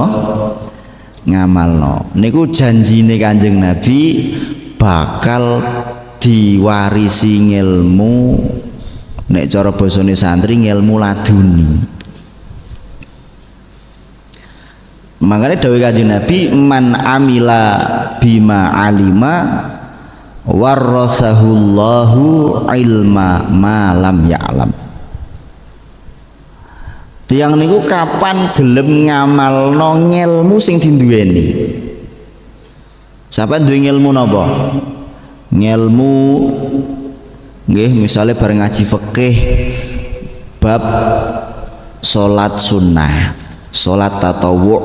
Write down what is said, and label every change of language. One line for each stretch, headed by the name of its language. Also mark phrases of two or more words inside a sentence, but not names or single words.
Javanese: Ngamalno. Niku janjine Kanjeng Nabi bakal diwarisi ngilmu, nek cara basane santri ngilmu laduni. Makanya dawuh Kanjeng Nabi,
Arabic: من عمل بما علم ورثه الله علم ما لم يعلم.
Javanese: Tiang niku kapan gelem ngamalno ngilmu sing dinduweni. Sampeyan duwe ngilmu napa? Ngilmu nggih misale bareng ngaji fikih bab salat sunnah, salat tatawwu.